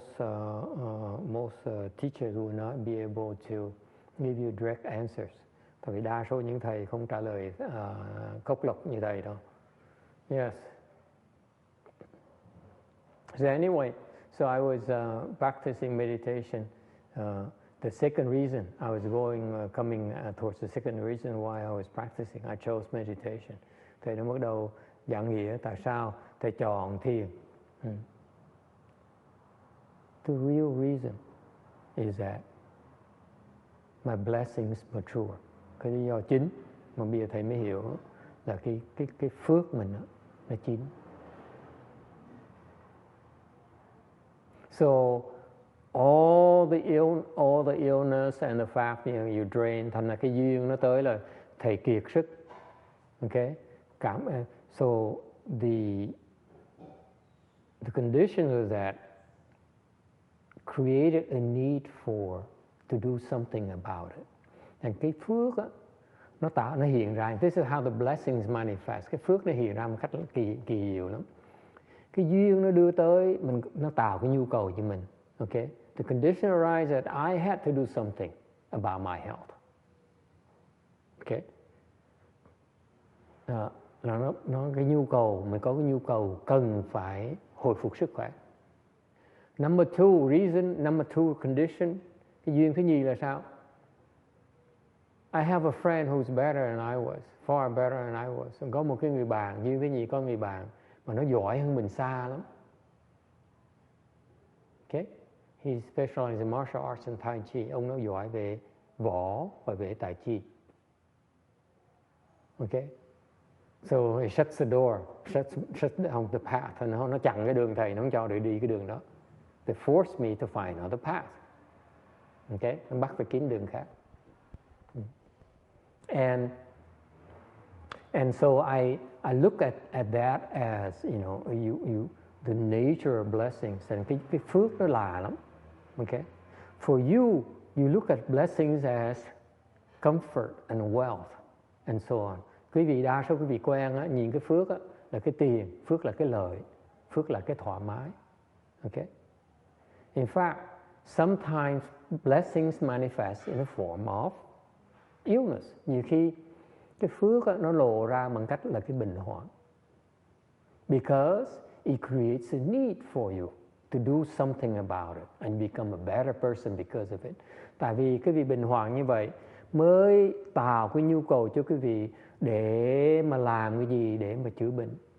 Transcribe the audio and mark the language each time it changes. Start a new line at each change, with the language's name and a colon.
English: most teachers will not be able to give you direct answers.
Vietnamese: Tại vì đa số những thầy không trả lời cốc lộc như thầy đâu.
English: Yes. So anyway, so I was practicing meditation. The second reason I was coming towards the second reason why I was practicing, I chose meditation.
Vietnamese: Thầy đã bắt đầu giảng nghĩa tại sao thầy chọn thiền.
English: The real reason is that my blessings mature.
Vietnamese: Cái lý do chính mà bây giờ thầy mới hiểu là cái phước mình đó, nó chín.
English: So all the illness and the fact you drain,
Vietnamese: thành là cái duyên nó tới là thầy kiệt sức.
English: Okay? So the conditions of that created a need to do something about it.
Vietnamese: And cái phước á, nó hiện ra.
English: This is how the blessings manifest.
Vietnamese: Cái phước nó hiện ra một cách kỳ diệu lắm. Cái duyên nó đưa tới nó tạo cái nhu cầu cho mình.
English: Okay? The condition arises that I had to do something about my health. Okay?
Vietnamese: Nó cái nhu cầu, mình có cái nhu cầu cần phải hồi phục sức khỏe.
English: Number two condition,
Vietnamese: cái duyên thứ nhì là sao?
English: I have a friend who's better than I was, far better than I was.
Vietnamese: Có một cái người bạn, duyên thứ nhì có người bạn mà nó giỏi hơn mình xa lắm.
English: Okay? He specializes in martial arts and Tai Chi.
Vietnamese: Ông nó giỏi về võ và về Tai Chi.
English: Okay? So he shuts the door, shuts down the path.
Vietnamese: Nó chặn cái đường thầy, nó không cho để đi cái đường đó.
English: They force me to find another path. Okay?
Vietnamese: Nó bắt phải kiếm đường khác.
English: And so I look at that as, you know, the nature of blessings. And
Vietnamese: cái phước nó lạ lắm.
English: Okay? For you look at blessings as comfort and wealth and so on.
Vietnamese: Quý vị đa số quý vị quen á, nhìn cái phước á, là cái tiền, phước là cái lợi, phước là cái thoải mái.
English: Okay? In fact, sometimes blessings manifest in the form of illness.
Vietnamese: Nhiều khi cái phước á, nó lộ ra bằng cách là cái bệnh hoạn.
English: Because it creates a need for you to do something about it and become a better person because of it.
Vietnamese: Tại vì cái vị bệnh hoạn như vậy mới tạo cái nhu cầu cho quý vị để mà làm cái gì để mà chữa bệnh.